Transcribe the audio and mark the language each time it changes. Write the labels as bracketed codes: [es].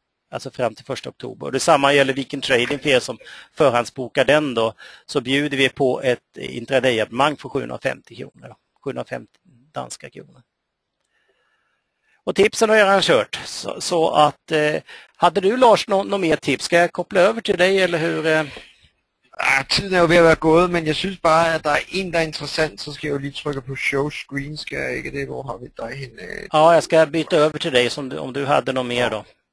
[sv] Alltså fram till 1 oktober. Och detsamma gäller Viking Trading för er som förhandsbokar den då. Så bjuder vi på ett intraday-abonnemang för 750 kronor. 750 danska kronor. Och tipsen har jag redan kört. Så att, hade du Lars någon mer tips? Ska jag koppla över till dig eller hur? [da] Tiden er jo ved at være gået, men jeg synes bare, at der er en, der er interessant, så skal jeg jo lige trykke på show screen, skal jeg ikke det? Hvor har vi dig henne? [sv] Ja, jag ska byta över till dig om du hade något mer då.